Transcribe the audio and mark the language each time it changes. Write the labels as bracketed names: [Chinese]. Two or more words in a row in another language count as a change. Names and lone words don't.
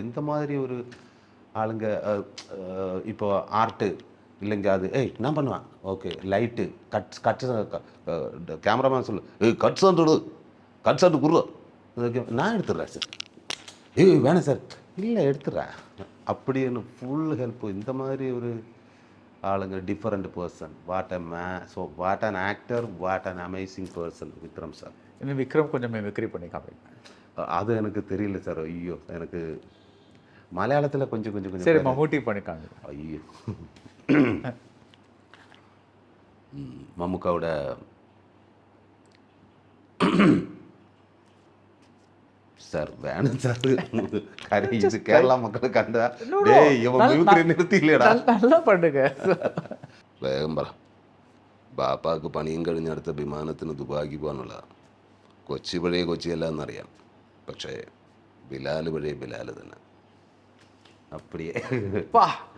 [Tamil] இந்த மாதிரி ஒரு ஆளுங்க இப்போ ஆர்ட்டு இல்லைங்க அது நான் பண்ணுவேன். [English] okay light cuts cameraman [Tamil] சொல்லு கட் சாண்டு கட் சாண்டு குரு நான் எடுத்துடுறேன் சார். வேணாம் சார், இல்லை எடுத்துடுறேன் அப்படின்னு [English] full help. [Tamil] இந்த மாதிரி ஒரு ஆளுங்க [English] different person. what an actor, what an amazing person Vikram sir. [Tamil] இன்னும் விக்ரம் கொஞ்சம் மிமிக்ரி பண்ணி காமிங்க. அது எனக்கு தெரியல சார். ஐயோ, எனக்கு மலையாளத்தில் கொஞ்சம் கொஞ்சம் கொஞ்சம். சரி, மம்முட்டி பண்ணிக்காங்க. ஐயோ, மம்முக்காவோட சார் வேணும் சார். கரை இது கேரளா மக்கள் கண்டா நிறுத்தி இல்லையடா. நல்லா பண்ணுங்க. [Malayalam] വേഗം പറ. ബാപ്പാക്ക് പണിയും കഴിഞ്ഞടുത്ത വിമാനത്തിന് ദുബായിക്ക് പോകാനുള്ള കൊച്ചി പഴയ കൊച്ചിയല്ല എന്നറിയാം, പക്ഷേ ബിലാൽ പഴയ ബിലാൽ തന്നെ. [Tamil] അപ്പടിയേ.